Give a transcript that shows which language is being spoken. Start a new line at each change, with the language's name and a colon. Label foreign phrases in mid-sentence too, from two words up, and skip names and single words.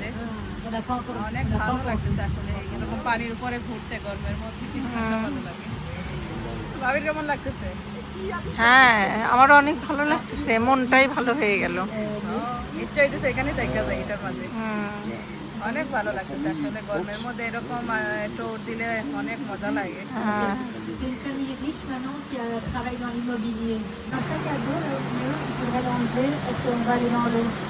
Bangla: অনেক ভালো লাগতেছে আসলে এরকম পানির উপরে ঘুরতে গরমের মধ্যে, ভালো লাগে। ভাবির কেমন লাগতেছে? হ্যাঁ আমারও অনেক ভালো লাগতেছে, মনটাই ভালো হয়ে গেল। ইচ্ছা হইতেছে এখানে দেখা যায় এটার মাঝে। অনেক ভালো লাগতেছে আসলে গরমের মধ্যে এরকম টোর দিলে অনেক মজা লাগে।
French: C'est une famille riche maintenant qui travaille dans l'immobilier. Un sac à dos, là, au milieu, il faudrait l'enlever parce qu'on va aller dans l'eau.